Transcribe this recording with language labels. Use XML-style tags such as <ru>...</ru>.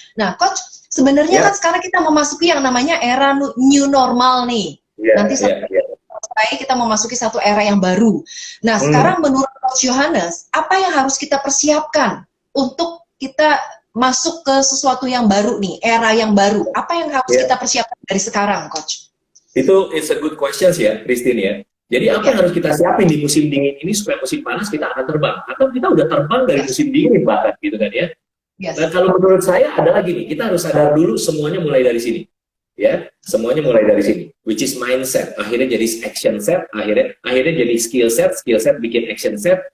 <id>Nah, Coach, sebenarnya kan sekarang kita memasuki yang namanya era new normal nih. Nanti selesai kita memasuki satu era yang baru. Nah, sekarang menurut Coach Yohanes, apa yang harus kita persiapkan untuk kita masuk ke sesuatu yang baru nih, era yang baru? Apa yang harus kita persiapkan dari sekarang, Coach? Itu</id> <en>it's a good question ya, Christine ya.</en> <id>Jadi apa yang harus kita siapin di musim dingin ini supaya musim panas kita akan terbang? Atau kita udah terbang dari musim dingin bahkan gitu kan ya? Nah, kalau menurut saya adalah gini, kita harus sadar dulu semuanya mulai dari sini. Ya, semuanya mulai dari sini.</id> <en>Which is mindset.</en> <id>Akhirnya jadi action set, akhirnya jadi skill set bikin action set.</id>